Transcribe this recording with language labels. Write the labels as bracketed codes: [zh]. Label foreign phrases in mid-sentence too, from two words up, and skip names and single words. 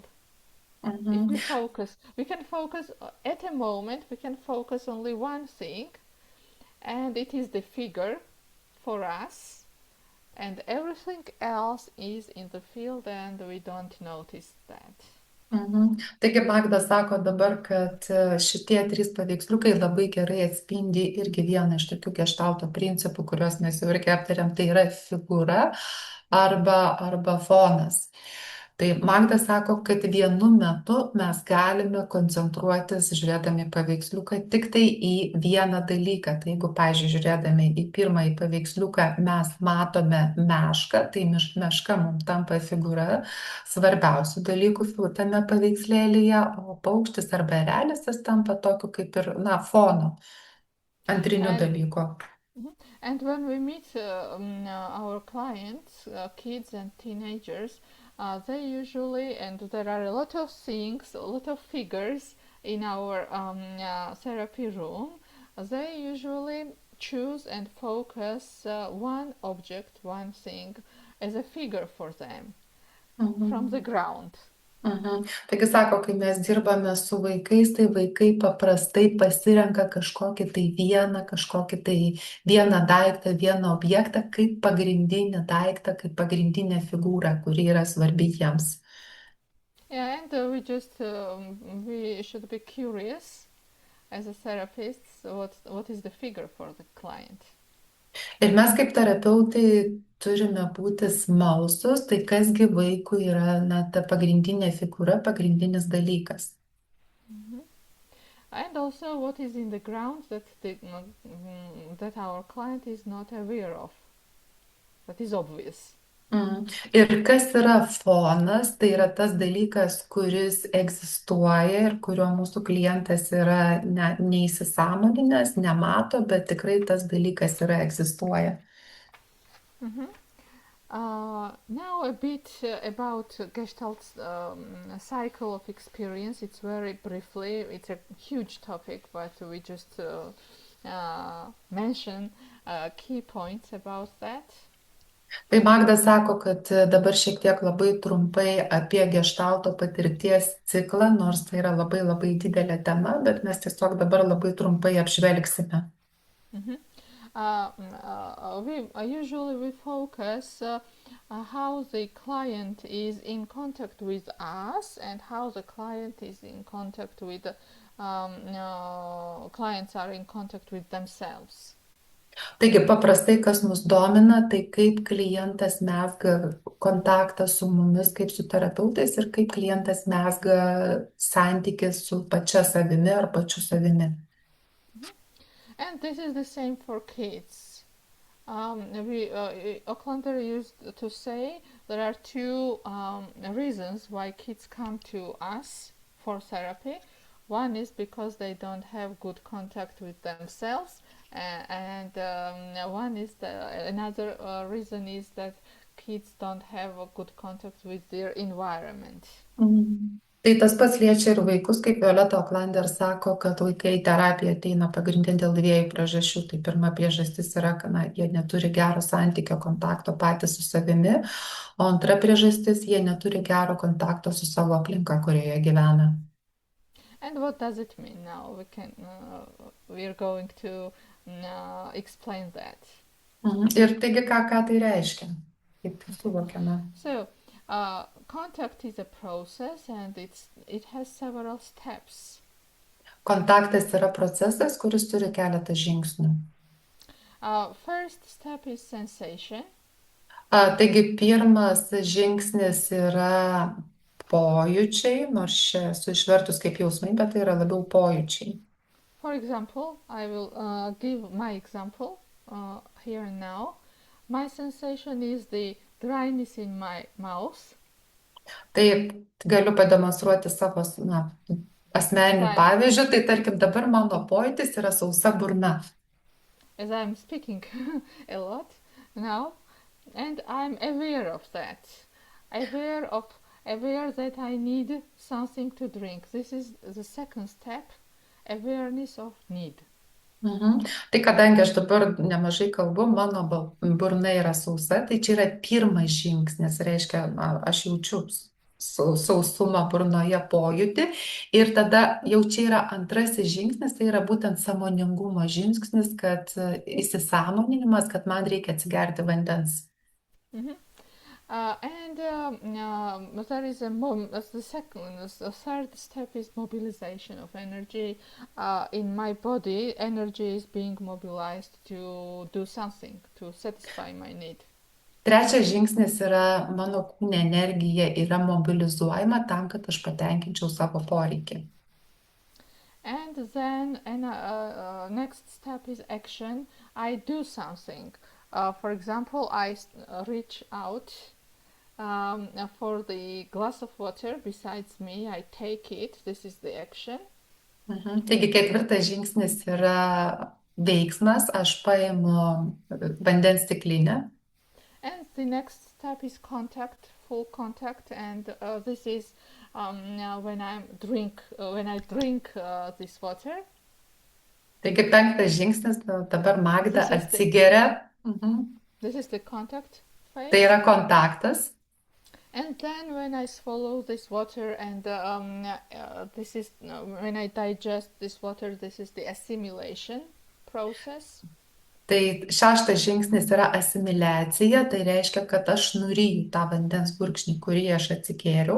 [en] If we can focus at a moment, we can focus only one thing, and it is the figure for us, and everything else is in the field and we don't notice that. [lt] Taigi Magda sako dabar, kad šitie trys paveiksliukai labai gerai atspindi irgi vieną iš tokių geštalto principų, kuriuos mes jau irgi aptarėm, tai yra figūra arba fonas. Tai Magda sako, kad vienu metu mes galime koncentruotis, žiūrėdami paveiksliuką, tik tai į vieną dalyką. Tai jeigu, pavyzdžiui, žiūrėdami į pirmąjį paveiksliuką mes matome mešką, tai meška mums tampa figūra svarbiausių dalykų tame paveikslėlyje, o paukštis arba erelis jis tampa tokiu kaip ir, na, fonu, antriniu [en] And [lt] dalyku. [en] and when we meet our clients, kids and teenagers, they usually, and there are a lot of things, a lot of figures in our therapy room, they usually choose and focus one object, one thing as a figure for them from the ground. [lt] Taigi sako, kai mes dirbame su vaikais, tai vaikai paprastai pasirenka kažkokį tai vieną daiktą, vieną objektą kaip pagrindinį daiktą, kaip pagrindinę figūrą, kuri yra svarbi jiems. [en] Yeah, and we should be curious as a therapist what is the figure for the client. [lt] Ir mes kaip terapeutai turime būti smalsus, tai kasgi vaikui yra, na, ta pagrindinė figūra, pagrindinis dalykas. [en] And also what is in the ground that our client is not aware of, that is obvious. [lt] Ir kas yra fonas, tai yra tas dalykas, kuris egzistuoja ir kurio mūsų klientas yra neįsisąmoninęs, nemato, bet tikrai tas dalykas yra egzistuoja. [en] Now a bit about Gestalt cycle of experience. It's very briefly, it's a huge topic, but we just mention key points about that. [lt] Tai Magda sako, kad dabar šiek tiek labai trumpai apie geštalto patirties ciklą, nors tai yra labai labai didelė tema, bet mes tiesiog dabar labai trumpai apžvelgsime. [en] Usually we focus how the client is in contact with us and how the client is in contact with clients are in contact with themselves. [lt] Taigi paprastai, kas mus domina, tai kaip klientas mezga kontaktą su mumis, kaip su terapeutais ir kaip klientas mezga santykį su pačia savimi ar pačiu savimi. [en] And this is the same for kids. Aucklander used to say there are two reasons why kids come to us for therapy. One is because they don't have good contact with themselves, and another reason is that kids don't have a good contact with their environment. [lt] Tai tas pats liečia ir vaikus, kaip Violeta Aucklander sako, kad vaikai į terapiją ateina pagrindinė dėl dviejų priežasčių. Tai pirma priežastis yra, kad jie neturi gero santykio kontakto patys su savimi, o antra priežastis, jie neturi gero kontakto su savo aplinka, kurioje gyvena. [en] And what does it mean now? We're going to explain that. [lt] Ir taigi, ką tai reiškia? Kaip tai suvokiame? [en] So, contact is a process and it has several steps. [lt] Kontaktas yra procesas, kuris turi keletą žingsnių. [en] First step is sensation. [lt] Taigi, pirmas žingsnis yra pojūčiai, nors čia esu išvertus kaip jausmai, bet tai yra labiau pojūčiai. [en] For example, I will give my example here and now. My sensation is the dryness in my mouth. [lt] Tai galiu pademonstruoti savo asmeniniu pavyzdžiu, tai tarkim dabar mano pojūtis yra sausa burna. [en] As I'm speaking a lot now, and I'm aware of that. Aware that I need something to drink. This is the second step, awareness of need. [lt] Tai kadangi aš dabar nemažai kalbu, mano burna yra sausa, tai čia yra pirmas žingsnis, reiškia, aš jaučiu sausumą burnoje pojūtį ir tada jau čia yra antrasis žingsnis, tai yra būtent sąmoningumo žingsnis, kad įsisąmoninimas, kad man reikia atsigerti vandens. [en] There is the second, the third step is mobilization of energy. In my body, energy is being mobilized to do something to satisfy my need. [lt] Trečias žingsnis yra mano kūne energija yra mobilizuojama tam, kad aš patenkinčiau savo poreikį. [en] And then next step is action. I do something. For example, I reach out for the glass of water besides me. I take it. This is the action. [lt] Taigi ketvirtas žingsnis yra veiksmas, aš paimu vandens stiklinę. [en] And the next step is contact, full contact, and this is when I drink this water. [lt] Taigi penktas žingsnis, dabar Magda [en] This is [lt] atsigeria. [en] This is the contact phase. [lt] Tai yra kontaktas. [en] And then when I swallow this water and this is when I digest this water, this is the assimilation process. [lt] Tai šeštas žingsnis yra asimiliacija, tai reiškia, kad aš nuryju tą vandens gurkšnį, kurį aš atsikėriau.